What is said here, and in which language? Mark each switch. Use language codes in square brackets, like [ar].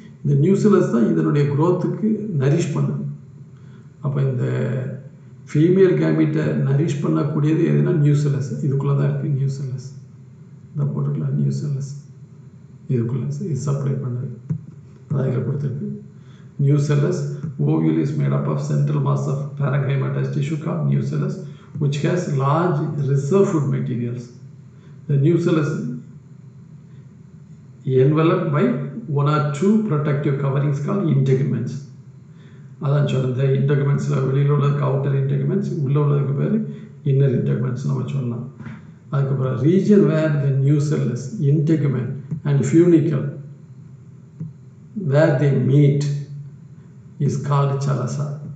[ta] இந்த நியூசெல்லஸ் தான் இதனுடைய க்ரோத்துக்கு நரிஷ் பண்ணுது. அப்போ இந்த ஃபீமேல் கேமிட்டை நரிஷ் பண்ணக்கூடியது எதுனா நியூசெல்லஸ். இதுக்குள்ளே தான் இருக்குது நியூசெல்லஸ். இந்த போட்டுக்கலாம் நியூசெல்லஸ், இதுக்குள்ளே இது சப்ளை பண்ணுது. அதான் இதில் கொடுத்துருக்கு. [en] Nucellus ovule is made up of central mass of parenchymatous tissue called nucellus which has large reserve food materials. The nucellus enveloped by one or two protective coverings called integuments. [ta] அதான் சொல்ல, இந்த இன்டெகுமெண்ட்ஸில் வெளியில் உள்ளதுக்கு outer இன்டெகுமெண்ட்ஸ், உள்ளே உள்ளதுக்கு பேர் inner இன்டெகுமெண்ட்ஸ் நம்ம சொல்லலாம். அதுக்கப்புறம் [en] Region where the nucellus, integument and funicle where they meet is called chalaza.